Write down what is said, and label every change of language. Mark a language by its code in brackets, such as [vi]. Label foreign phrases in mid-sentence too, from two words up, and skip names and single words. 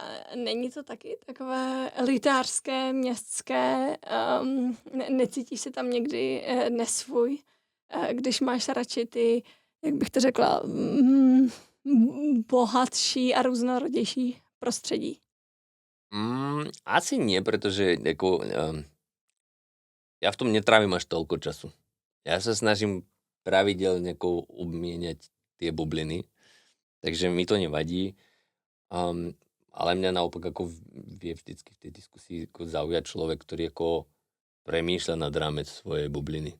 [cs] Není to taky takové elitářské, městské, necítíš se tam někdy nesvůj, když máš radši ty, jak bych to řekla, bohatší a různorodější prostředí? [sk] Asi nie, pretože ja v tom netrávim až toľko času. Ja sa snažím pravidelne obmieniať tie bubliny, takže mi to nevadí. Ale mňa naopak vie vždycky v tej diskusii zaujať človek, ktorý premýšľa nad rámec svojej bubliny.